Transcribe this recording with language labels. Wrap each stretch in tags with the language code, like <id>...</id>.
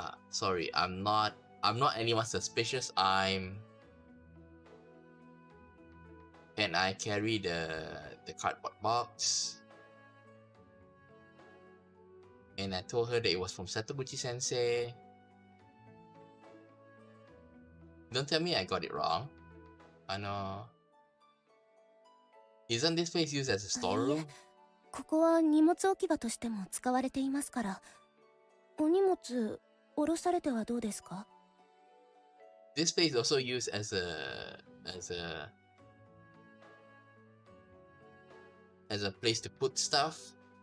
<en>Sorry, I'm not anyone suspicious. And I carry the cardboard box. And I told her that it was from Setoguchi Sensei. Don't tell me I got it wrong. I know. Isn't this place used as a storeroom?</en> <ja>ここは荷物置き場としても使われていますから。お荷物下ろされてはどうですか?</ja> <en>This place is also used as a place to put stuff.</en>